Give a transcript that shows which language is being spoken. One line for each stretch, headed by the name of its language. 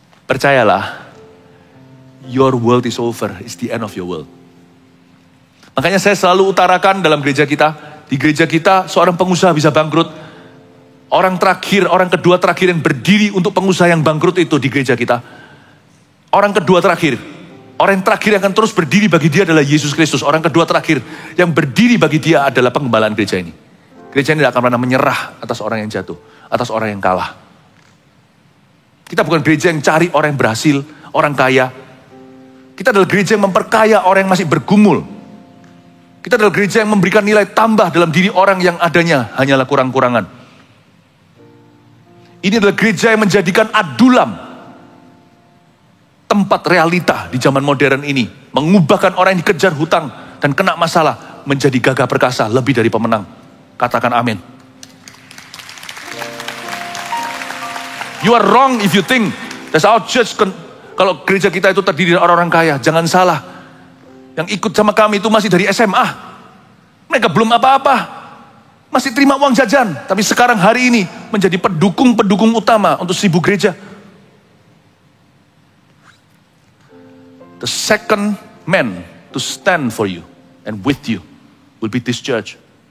Indonesian: Percayalah,
English: your world is over, it's the end of your world.
Indonesian: Makanya saya selalu utarakan dalam gereja kita, di gereja kita seorang pengusaha bisa bangkrut. Orang kedua terakhir yang berdiri untuk pengusaha yang bangkrut itu di gereja kita. Orang kedua terakhir, orang yang terakhir yang akan terus berdiri bagi dia adalah Yesus Kristus. Orang kedua terakhir yang berdiri bagi dia adalah pengembalaan gereja ini. Gereja ini tidak akan pernah menyerah atas orang yang jatuh, atas orang yang kalah. Kita bukan gereja yang cari orang yang berhasil, orang kaya. Kita adalah gereja yang memperkaya orang yang masih bergumul. Kita adalah gereja yang memberikan nilai tambah dalam diri orang yang adanya hanyalah kurang-kurangan. Ini adalah gereja yang menjadikan Adulam tempat realita di zaman modern ini. Mengubahkan orang yang dikejar hutang dan kena masalah menjadi gagah perkasa lebih dari pemenang. Katakan amin.
English: You are wrong if you think that's our church.
Indonesian: Kalau gereja kita itu terdiri dari orang-orang kaya, jangan salah. Yang ikut sama kami itu masih dari SMA. Mereka belum apa-apa. Masih terima uang jajan. Tapi sekarang hari ini menjadi pendukung utama untuk 1000 gereja.
English: The second man to stand for you and with you will be this church.